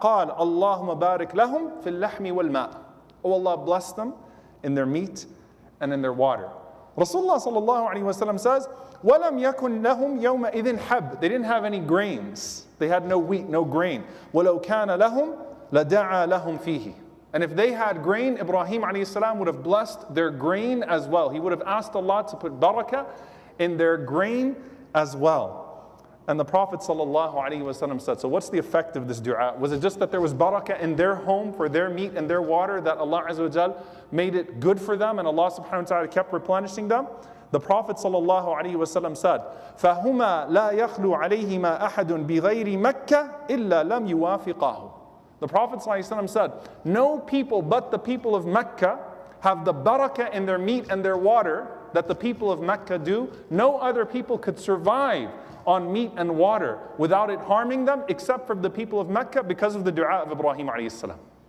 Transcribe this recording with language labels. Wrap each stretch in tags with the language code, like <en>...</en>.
<ar>قال اللهم بارك لهم في اللحم والماء.</ar> <en>Oh Allah, bless them in their meat and in their water.</en> <ar>Rasulullah sallallahu alayhi wa sallam says, وَلَمْ يَكُنْ لَهُمْ يَوْمَئِذٍ حَبٍّ.</ar> <en>They didn't have any grains. They had no wheat, no grain.</en> <ar>وَلَوْ كَانَ لَهُمْ لَدَعَى لَهُمْ فِيهِ.</ar> <en>And if they had grain, Ibrahim alayhi salam would have blessed their grain as well. He would have asked Allah to put barakah in their grain as well. And the Prophet sallallahu alayhi wa sallam said, so what's the effect of this dua? Was it just that there was barakah in their home for their meat and their water, that Allah Azza wa Jal made it good for them and Allah subhanahu wa ta'ala kept replenishing them? The Prophet</en> <ar>sallallahu alayhi wa sallam said, فَهُمَا لَا يَخْلُو عَلَيْهِمَا أَحَدٌ بِغَيْرِ مَكَّةٍ إِلَّا لَمْ يُوَافِقَهُ.</ar> <en>The Prophet ﷺ said, no people but the people of Mecca have the barakah in their meat and their water that the people of Mecca do. No other people could survive on meat and water without it harming them, except for the people of Mecca, because of the dua of Ibrahim alayhi salam.</en>